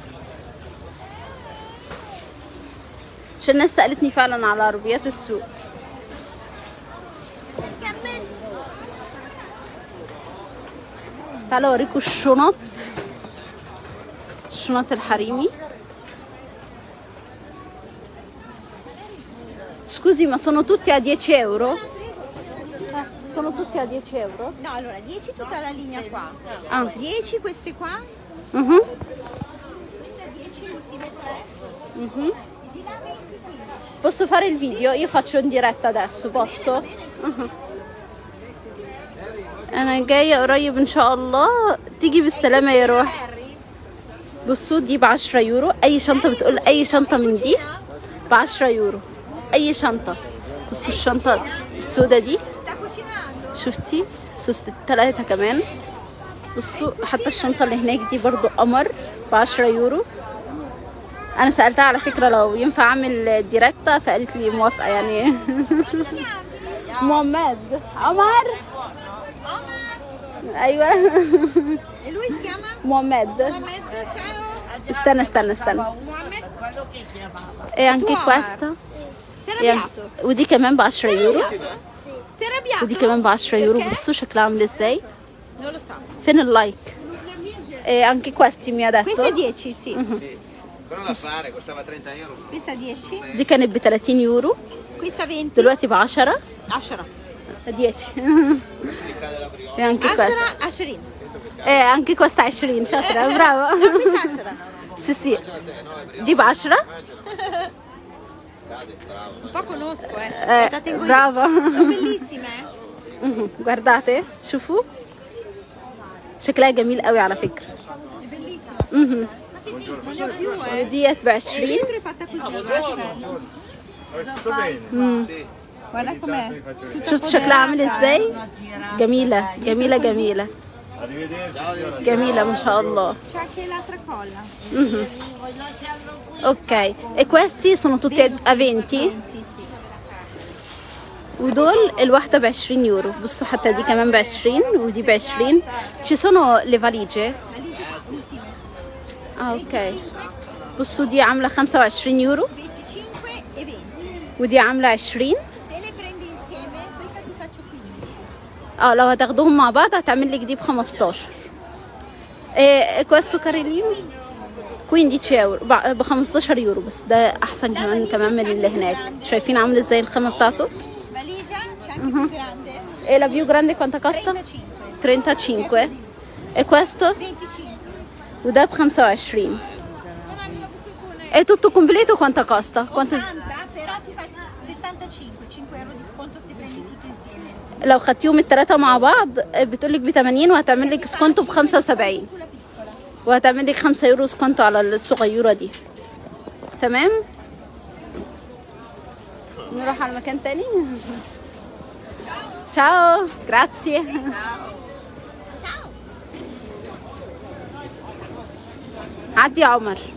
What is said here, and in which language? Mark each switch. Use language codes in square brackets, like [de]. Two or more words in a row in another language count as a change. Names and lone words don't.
[ar] عشان الناس سالتني فعلا على عربيات السوق. تعالوا اوريكم الشنط الحريمي. [it] Scusi, ma sono tutti a 10 euro? Sono tutti a 10 euro? No, allora 10 tutta la linea qua. 10 queste qua. Queste 10 ultime 3. Di là 20 15. Posso fare il video? Io faccio in diretta adesso, posso? [ar] انا جايه قريب ان شاء الله. تيجي بالسلامه يا روح. بصوا دي ب10 يورو. اي شنطه بتقول اي شنطه من دي ب10 يورو. اي شنطه. بصوا الشنطه السوداء دي شفتي؟ سوست 3 كمان. بصوا حتى الشنطه اللي هناك دي برضو قمر ب10 يورو. انا سالتها على فكره لو ينفع اعمل ديريكتا فقالت لي موافقه يعني. محمد عمر. ايوه [it] Lui si chiama? محمد. Mohamed, ciao. [ar] استنى. Mohamed. [it] E anche questa. Si è arrabbiato. [ar] ودي كمان ب10 يورو. [it] Si è arrabbiato. [ar] ودي كمان ب10 يورو. بصوا شكلها عامل ازاي. [it] Non lo so. [ar] فين اللايك؟ [it] E anche questi mi ha detto. Questa è 10, sì. Quello da fare, costava 30 euro. Questa 10. [ar] دي كانت ب30 يورو [it] Questa 20. [ar] دلوقتي ب10. 10. 10. [it] E anche questa. 10 20. E anche questa 20. شاطرة brava. Questa 10. Sì sì. [ar] دي ب10. [it] Un po' conosco, la tengo io. brava. Sono bellissime. [ar] guardate شوفوا شكلها جميل قوي على فكرة. [it] È bellissima. [ar] وديت ب20. [it] È fatta così, Tutto bene? Sì. guarda com'è. [ar] شفت شكلها عامل ازاي؟ جميلة جميلة جميلة [it] Arrivederci. [ar] جميلة ما شاء الله. [it] C'è anche l'altra colla. Ok, e questi sono tutti a 20 [ar] ودول الواحدة ب20 يورو. بصوا حتى دي كمان ب20 ودي ب20. [it] ci sono le valigie. [ar] ok. بصوا دي عاملة 25 يورو [it] 25 e 20. [ar] ودي عاملة 20. [it] Se le prendi insieme, questa ti faccio 15. [ar] لو هتاخدوهم مع بعض هتعمل لك دي ب15. [it] e questo carrellino 15 [ar] يورو ب15 يورو. بس ده احسن كمان من اللي هناك. شايفين عامل ازاي الخامة بتاعته؟ [it] Valigia, c'è anche più grande. e la più grande quanto costa? 35. e questo? 25. وده ب25. e tutto completo quanto costa? Quanto... 80, però ti fa 75, 5 euro di sconto se prendi tutto insieme. [ar] لو خدتيهم التلاتة مع بعض بتقولك ب80 وهتعمل لك سكونتو ب75 [it] Sulla piccola. [ar] وهتعمل لك 5 يورو سكونتو على الصغيرة دي. تمام. نروح على مكان تاني. [it] Ciao grazie. [ar] عدي يا عمر.